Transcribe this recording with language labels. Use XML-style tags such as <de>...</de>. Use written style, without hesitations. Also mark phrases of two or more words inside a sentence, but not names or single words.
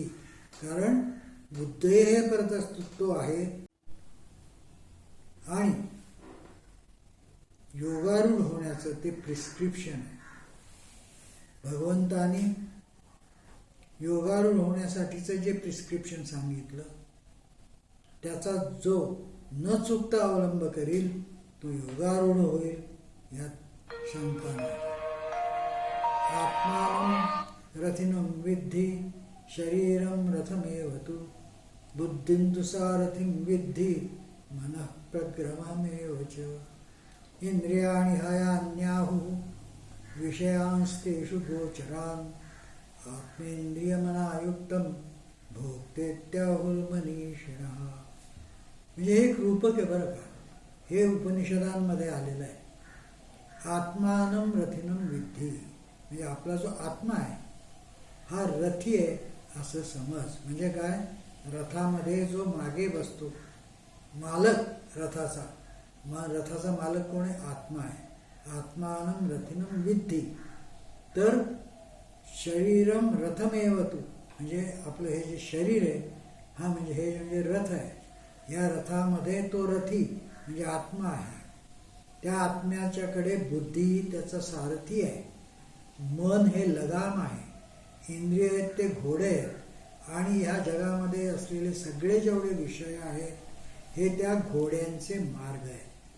<mr>कारण बुद्धे हे परतस्तुत्व आहे आणि योगारूढ होण्याचं ते प्रिस्क्रिप्शन आहे. भगवंतानी योगारूढ होण्यासाठीचं जे प्रिस्क्रिप्शन सांगितलं त्याचा जो न चुकता अवलंब करील तो योगारूढ होईल यात शंका नाही.</mr> <sa>आत्मानं रथिनं विद्धि शरीरं रथमेव तु बुद्धिं तु सारथिं विद्धि मनः प्रग्रहमेव च. इंद्रियाणि हयान्याहुः विषयांस्तेषु गोचरान् आत्मेंद्रियमनायुक्तं भोक्तेत्याहुर्मनीषिणः.</sa> <mr>म्हणजे हे एक रूपक आहे बरं का. हे उपनिषदांमध्ये आलेलं आहे.</mr> <sa>आत्मानं रथिनं विद्धि</sa> <mr>म्हणजे आपला जो आत्मा आहे हा रथी आहे असं समज. म्हणजे काय? रथामध्ये जो मागे बसतो मालक रथाचा, रथाचा मालक कोण आहे? आत्मा आहे.</mr> <sa>आत्मानं रथिनं विद्धि.</sa> <mr>तर</mr> <sa>शरीरम रथमेव तु</sa> <mr>म्हणजे आपलं हे जे शरीर आहे हा म्हणजे हे म्हणजे रथ आहे. या रथामध्ये तो रथी म्हणजे आत्मा आहे. त्या आत्म्याच्याकडे बुद्धी त्याचा सारथी आहे. मन हे लगाम आहे. इंद्रिय आहेत ते घोडे आहेत. आणि ह्या जगामध्ये असलेले सगळे जेवढे विषय आहेत हे त्या घोड्यांचे मार्ग आहेत.</mr>